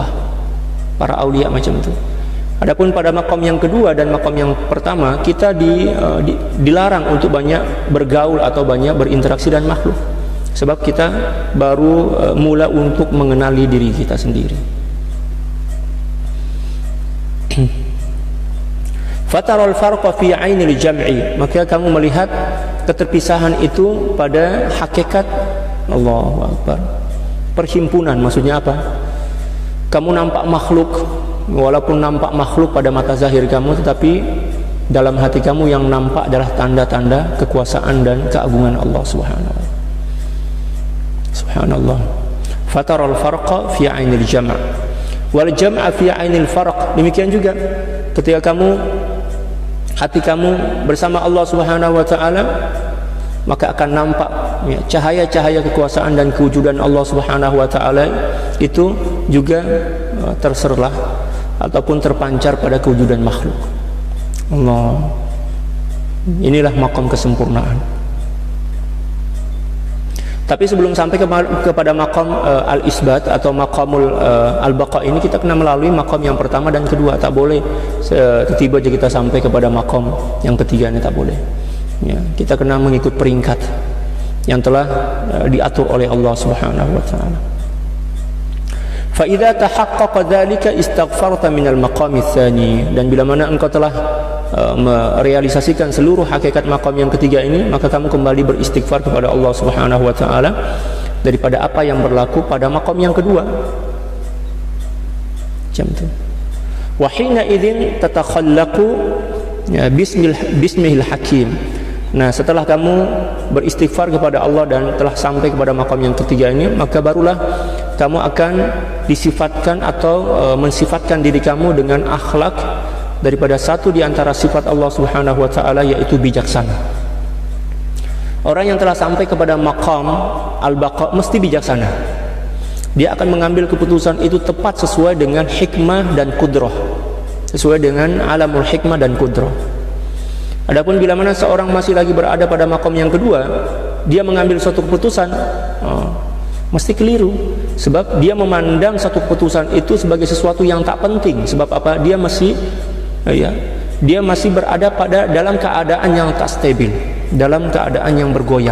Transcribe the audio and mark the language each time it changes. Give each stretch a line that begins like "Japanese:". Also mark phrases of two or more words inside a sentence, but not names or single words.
Malay: Para aulia macam itu. Adapun pada makam yang kedua dan makam yang pertama, kita dilarang untuk banyak bergaul atau banyak berinteraksi dengan makhluk. Sebab kita baru mula untuk mengenali diri kita sendiri.
Arabic: فترى الفرق في عين الجمع,
Malay: maka kamu melihat keterpisahan itu pada hakikat.
Arabic: الله أكبر.
Malay: Perhimpunan maksudnya apa? Kamu nampak makhluk, walaupun nampak makhluk pada mata zahir kamu, tetapi dalam hati kamu yang nampak adalah tanda-tanda kekuasaan dan keagungan Allah
Arabic: سبحانه وتعالى.
Malay: Subhanallah.
Arabic: فترى الفرق في عين الجمع'. والجمع في عين الفرق.
Malay: Demikian juga ketika hati kamu bersama Allah
Arabic: سبحانه وتعالى,
Malay: maka akan nampak ya, cahaya-cahaya kekuasaan dan kewujudan Allah
Arabic: سبحانه وتعالى
Malay: itu juga terserlah ataupun terpancar pada kewujudan makhluk. Allah. Inilah maqam kesempurnaan. Tapi sebelum sampai kepada
Arabic: مقام الإثبات
Malay: atau
Arabic: مقام البقاء
Malay: ini, kita kena melalui maqam yang pertama dan kedua. Tak boleh tiba-tiba aja kita sampai kepada maqam yang ketiga, ini tak boleh. Ya, kita kena mengikut peringkat yang telah diatur oleh Allah
Arabic: سبحانه وتعالى. فإذا تحقق ذلك استغفرت من المقام الثاني,
Malay: dan bila mana engkau telah merealisasikan seluruh hakikat makam yang ketiga ini, maka kamu kembali beristighfar kepada Allah
Arabic: سبحانه وتعالى
Malay: daripada apa yang berlaku pada makam yang kedua. Macam tu.
Arabic: وحينئذ تتخلق ya, باسمه الحكيم.
Malay: Nah, setelah kamu beristighfar kepada Allah dan telah sampai kepada makam yang ketiga ini, maka barulah kamu akan disifatkan atau mensifatkan diri kamu dengan akhlak daripada satu di antara sifat Allah
Arabic: سبحانه وتعالى,
Malay: yaitu bijaksana. Orang yang telah sampai kepada
Arabic: مقام البقاء
Malay: mesti bijaksana. Dia akan mengambil keputusan itu tepat sesuai dengan hikmah dan kudrah, sesuai dengan
Arabic: عالم الحكمة
Malay: dan kudrah. Adapun bila mana seorang masih lagi berada pada maqam yang kedua, dia mengambil suatu keputusan, mesti keliru. Sebab dia memandang satu keputusan itu sebagai sesuatu yang tak penting. Sebab apa? Dia masih berada dalam keadaan yang tak stabil, dalam keadaan yang bergoyang.